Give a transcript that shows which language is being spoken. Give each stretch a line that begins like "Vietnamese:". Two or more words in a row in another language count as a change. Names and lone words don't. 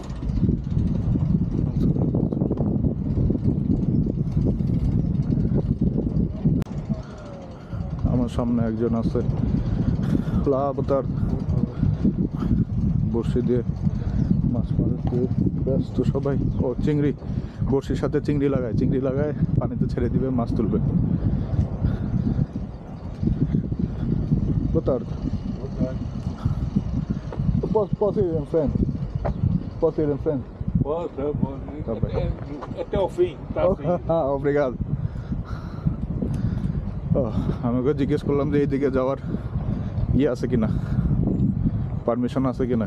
Bangla: আমার সামনে একজন আছে লাভতার বড়শি দিয়ে মাছ মারতে ব্যস্ত সবাই। ও চিংড়ি, বড়শির সাথে চিংড়ি লাগায় পানিতে ছেড়ে দিবে, মাছ তুলবে।
Portuguese: Boa tarde. Eu posso ir em frente? Posso ir em frente? Pode. Tá bem. Até ao fim. Está assim. Obrigado.
Bangla: আমি ওকে জিজ্ঞেস করলাম যে এইদিকে যাওয়ার ইয়ে আছে কিনা, পারমিশন আছে কিনা।